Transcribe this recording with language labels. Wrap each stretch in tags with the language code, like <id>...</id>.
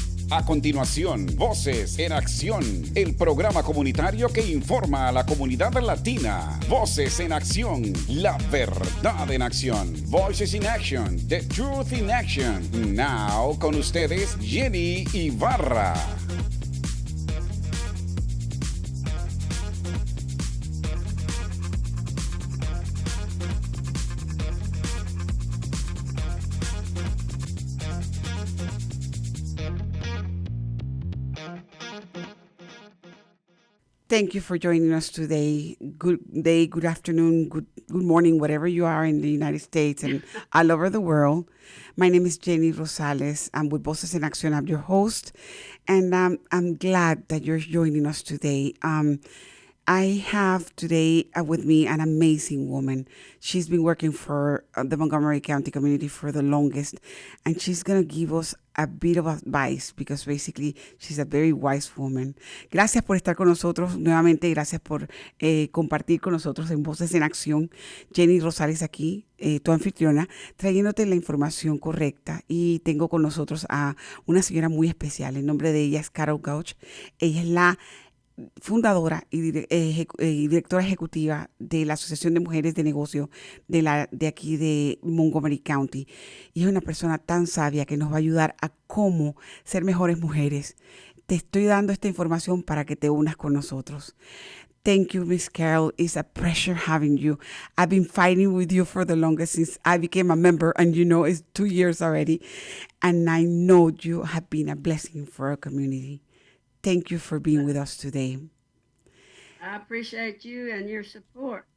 <es>A continuación, Voces en Acción, el programa comunitario que informa a la comunidad latina. Voces en Acción, la verdad en acción.</es> <en>Voices in Action, the truth in action.</en> <es>Now, con ustedes, Jenny Ibarra.</es> <en>Thank you for joining us today. Good day, good afternoon, good morning, whatever you are in the United States and all over the world. My name is Jenny Rosales. I'm with Voces en Acción. I'm your host, and I'm glad that you're joining us today. I have today with me an amazing woman. She's been working for the Montgomery County community for the longest, and she's going to give us a bit of advice because basically she's a very wise woman.</en> <es>Gracias por estar con nosotros nuevamente. Gracias por compartir con nosotros en Voces en Acción. Jenny Rosales aquí, tu anfitriona, trayéndote la información correcta. Y tengo con nosotros a una señora muy especial. El nombre de ella es Gooch. Ella es la fundadora y directora ejecutiva de la Asociación de Mujeres de Negocio de aquí de Montgomery County. Y es una persona tan sabia que nos va a ayudar a cómo ser mejores mujeres. Te estoy dando esta información para que te unas con nosotros.</es> <en>Thank you, Miss Carol. It's a pleasure having you. I've been fighting with you for the longest since I became a member, and you know, it's 2 years already. And I know you have been a blessing for our community. Thank you for being with us today. I appreciate you and your support.</en>